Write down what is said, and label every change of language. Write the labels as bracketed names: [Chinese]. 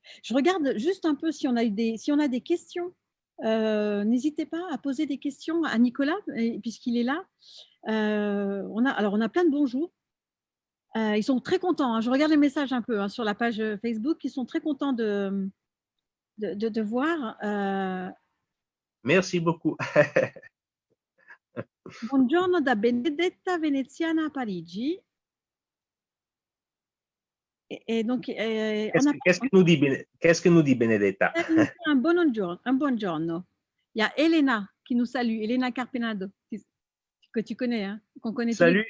[French] Je regarde juste un peu si on a des questions. N'hésitez pas à poser des questions à Nicolas, puisqu'il est là. On a plein de bonjours. Ils sont très contents. Hein. Je regarde les messages un peu hein, sur la page Facebook. Ils sont très contents de voir. Merci beaucoup. [Italian] Buongiorno da Benedetta Veneziana a Parigi. [French] Et donc, Qu'est-ce que nous dit Benedetta? [Italian] un buongiorno, un buongiorno. [French] Il y a Elena qui nous salue, Elena Carpenado, que tu connais, hein, qu'on connaît tous les deux.